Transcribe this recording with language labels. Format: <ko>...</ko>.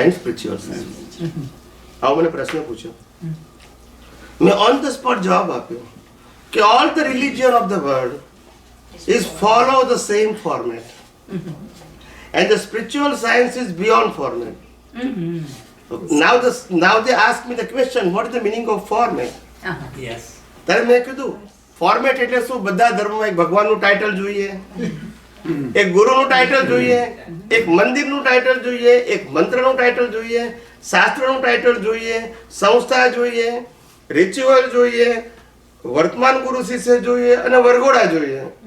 <en>And spiritual science.</en> <gu>આવો મને પ્રશ્ન પૂછ્યો, મેં</gu> <en>on the spot</en> <gu>જવાબ આપ્યો કે</gu> <en>All the religion of the world is follow the same format and the spiritual science is beyond format. Now they ask me the question, what is the meaning of format?</en> <gu>ત્યારે મેં કીધું format એટલે શું? બધા ધર્મમાં એક ભગવાનનું title જોઈએ, એક ગુરુનું ટાઇટલ જોઈએ, એક મંદિરનું ટાઇટલ જોઈએ, એક મંત્રનું ટાઇટલ જોઈએ, શાસ્ત્રનું ટાઇટલ જોઈએ, સંસ્થા જોઈએ, રિચ્યુઅલ જોઈએ, વર્તમાન ગુરુ શિષ્ય જોઈએ અને વરઘોડા જોઈએ.</gu>